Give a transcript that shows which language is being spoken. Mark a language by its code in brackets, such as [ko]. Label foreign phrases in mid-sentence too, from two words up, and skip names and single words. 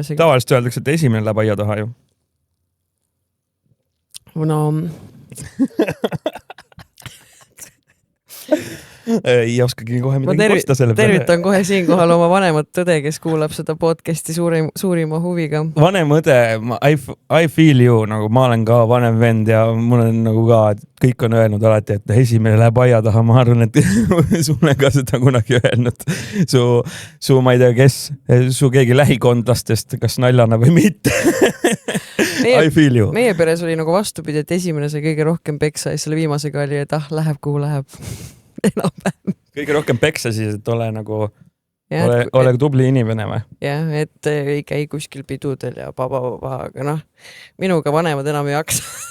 [et] Tavaliselt öeldakse, et esimene läheb aia taha ju. No... ei oskagi kohe midagi kosta selle peale. Tervitan kohe siinkohal oma vanemat õde, kes kuulab seda podcasti suurima huviga. Vanem õde, [en] I feel you, [et] nagu ma olen ka vanem vend ja mul on nagu ka, kõik on öelnud alati, et esimene läheb aia taha, ma arvan, et sulle ka seda kunagi öelnud. Su ma ei tea, kes, su keegi lähikondlastest, kas naljana või mitte. [en] I feel you. [et] Meie peres oli nagu vastupidi, et esimene sai kõige rohkem peksa ja selle viimasega oli, et läheb kuhu läheb. Enam-vähem. Kõige rohkem peksa siis, et ole nagu, ole tubli inimene või? Jah, et ei käi kuskil pidudel ja aga noh, minuga vanemad enam ei jaksa.